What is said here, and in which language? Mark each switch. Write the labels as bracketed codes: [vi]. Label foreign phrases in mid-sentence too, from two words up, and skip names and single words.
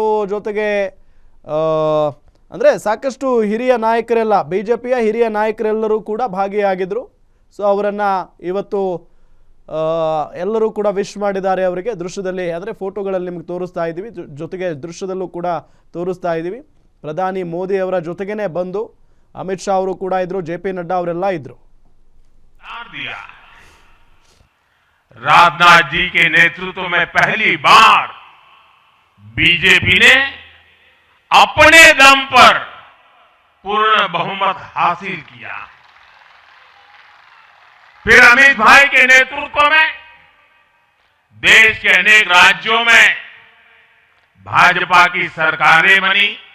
[kn] ಜೊತೆಗೆ ಅಂದರೆ ಸಾಕಷ್ಟು ಹಿರಿಯ ನಾಯಕರೆಲ್ಲ, ಬಿಜೆಪಿಯ ಹಿರಿಯ ನಾಯಕರೆಲ್ಲರೂ ಕೂಡ ಭಾಗಿಯಾಗಿದ್ದರು. ಸೊ ಅವರನ್ನು ಇವತ್ತು ಎಲ್ಲರೂ ಕೂಡ ವಿಶ್ ಮಾಡಿದ್ದಾರೆ ಅವರಿಗೆ. ದೃಶ್ಯದಲ್ಲಿ ಅಂದರೆ ಫೋಟೋಗಳಲ್ಲಿ ನಿಮಗೆ ತೋರಿಸ್ತಾ ಇದ್ದೀವಿ, ಜೊತೆಗೆ ದೃಶ್ಯದಲ್ಲೂ ಕೂಡ ತೋರಿಸ್ತಾ ಇದ್ದೀವಿ. ಪ್ರಧಾನಿ ಮೋದಿ ಅವರ ಜೊತೆಗೇನೆ ಬಂದು ಅಮಿತ್ ಶಾ ಅವರು ಕೂಡ ಇದ್ರು, ಜೆಪಿ ನಡ್ಡಾ ಅವರೆಲ್ಲ ಇದ್ರು. [hi] राजनाथ जी के नेतृत्व में पहली बार बीजेपी ने अपने दम पर पूर्ण बहुमत हासिल किया. फिर अमित भाई के नेतृत्व में देश के अनेक राज्यों में भाजपा की सरकारें बनी.